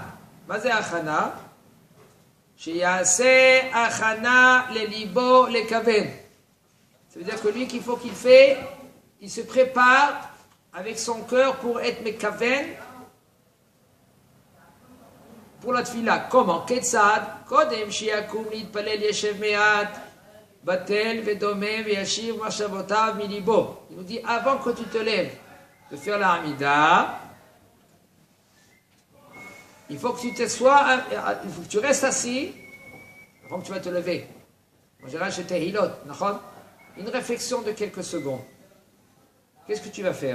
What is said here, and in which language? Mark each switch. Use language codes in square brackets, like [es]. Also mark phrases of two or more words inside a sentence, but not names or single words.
[fr] Qu'est-ce que c'est [he] Achana? שיעשה הכנה ללבו לכוון. [fr] Ça veut dire que lui, qu'il faut qu'il fait, il se prépare avec son cœur pour être mekaven. Pour la tfila, comment? [he] כיצד, קודם שיקום להתפלל ישב מעט, בטל ודומם וישיב מחשבותיו מלבו. [fr] Il nous dit, avant que tu te lèves de faire la hamida, il faut que tu t'assoies, il faut que tu restes assis avant que tu vas te lever. En général, chez Tehilot, une réflexion de quelques secondes. Qu'est-ce que tu vas faire?